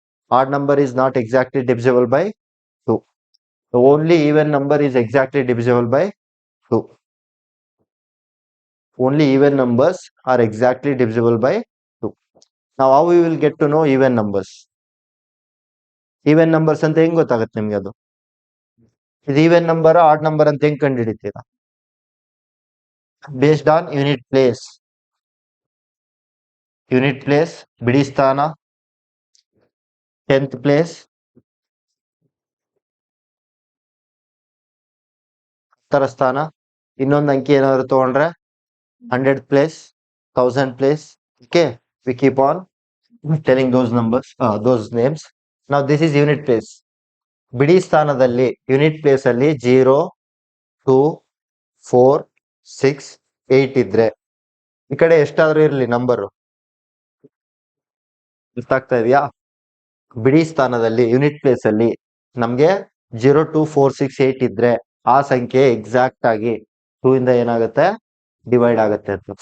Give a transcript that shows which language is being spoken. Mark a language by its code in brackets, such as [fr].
[en] Odd number is not exactly divisible by 2. The only even number is exactly divisible by 2. Only even numbers are exactly divisible by 2. Now how we will get to know even numbers? [kn] Even numbers ಅಂತ ಹೆಂಗ್ ಗೊತ್ತಾಗುತ್ತೆ ನಿಮ್ಗೆ ಅದು? ಇದು even number odd number ಅಂತ ಹೆಂಗ್ ಕಂಡುಹಿಡಿತೀರಾ? [en] Based on unit place. [kn] Unit place, ಬಿಡಿ ಸ್ಥಾನ, 10th ಪ್ಲೇಸ್, ಉತ್ತರ ಸ್ಥಾನ, ಇನ್ನೊಂದು ಅಂಕಿ ಏನಾದ್ರು ತಗೊಂಡ್ರೆ 100th place, 1000th place. [en] Okay, we keep on telling those numbers, those names. Now this is unit place. [kn] ಬಿಡಿ ಸ್ಥಾನದಲ್ಲಿ ಯೂನಿಟ್ ಪ್ಲೇಸ್ ಅಲ್ಲಿ 0, 2, 4, 6, 8 ಇದ್ರೆ ಈ ಕಡೆ ಎಷ್ಟಾದ್ರೂ ಇರ್ಲಿ ನಂಬರು, ಗೊತ್ತಾಗ್ತಾ ಇದೆಯಾ? ಬಿಡಿ ಸ್ಥಾನದಲ್ಲಿ ಯೂನಿಟ್ ಪ್ಲೇಸ್ ಅಲ್ಲಿ ನಮ್ಗೆ 0, 2, 4, 6, 8 ಇದ್ರೆ ಆ ಸಂಖ್ಯೆ ಎಕ್ಸಾಕ್ಟ್ ಆಗಿ 2 ಇಂದ ಏನಾಗುತ್ತೆ, ಡಿವೈಡ್ ಆಗುತ್ತೆ ಅಂತ.